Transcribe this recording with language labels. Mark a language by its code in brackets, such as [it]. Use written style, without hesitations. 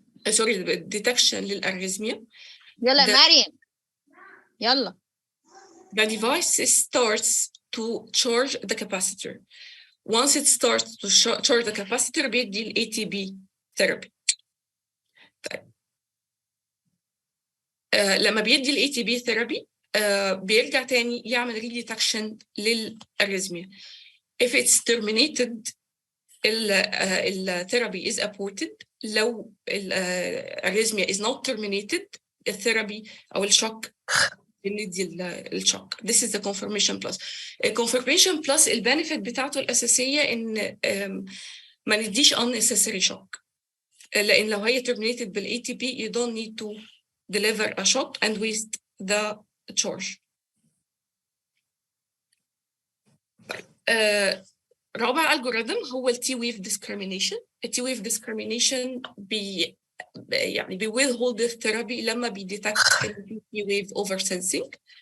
[en] sorry detection للأريزميا. [ar] يلا مريم. يلا. [en] The device starts to charge the capacitor. Once it starts to charge the capacitor [ar] بيدي ال [en] ATP therapy. [ar] طيب. لما بيدي ال ATP therapy بيرجع تاني يعمل redetection للأريزميا. [en] If it's terminated the therapy is aborted. [ar] لو الأريزميا [en] is not terminated the therapy [ar] أو الشوك بندي الشوك. [en] This is the confirmation plus. confirmation plus [ar] البنفيت بتاعته الأساسية إن ما نديش [en] unnecessary shock. [ar] لأن لو هي [en] terminated بال ATP you don't need to deliver a shock and waste the charge. [ar] رابع الجوريثم هو التي ويف ديسكريمينيشن. التي ويف ديسكريمينيشن يعني بيwithhold الثيرابي لما بيديتكت ان في تي ويف اوفر سنسنج.